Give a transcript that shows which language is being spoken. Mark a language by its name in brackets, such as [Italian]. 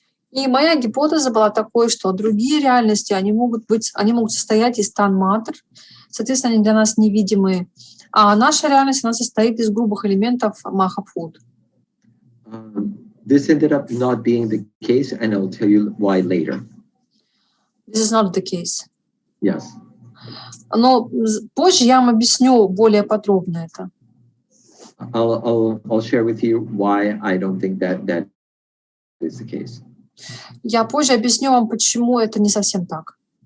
[Russian] И моя гипотеза была такой, что другие реальности, они могут состоять из тан-матр, соответственно, они для нас невидимые, а наша реальность, она состоит из грубых элементов Маха-бхут. [English] This ended up not being the case, and I'll tell you why later. This is not the case. Yes. [Russian] Но позже я вам объясню более подробно это. [English] I'll share with you why I don't think that is the case. [Russian] Я позже объясню вам, почему это не совсем так.